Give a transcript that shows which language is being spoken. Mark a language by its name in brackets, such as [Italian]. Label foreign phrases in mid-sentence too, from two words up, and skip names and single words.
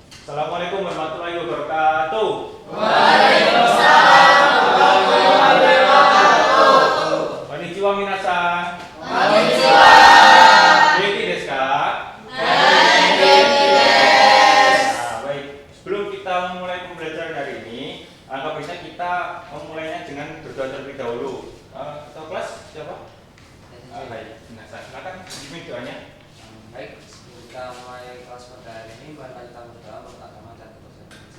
[Arabic] السلام عليكم ورحمة الله وبركاته. وعليكم السلام ورحمة الله وبركاته. [Japanese] こんにちは皆さん. こんにちは. 元気ですか? 元気です. [Indonesian] Nah, baik. Sebelum kita memulai pembelajaran hari ini, alangkah baiknya kita memulainya dengan berdoa terlebih dahulu. Ketua kelas siapa? Baik. Minasan. Silakan pimpin doanya. Baik, kita mulai kelas pada hari ini. Mari kita berdoa menurut agama dan kepercayaan masing-masing.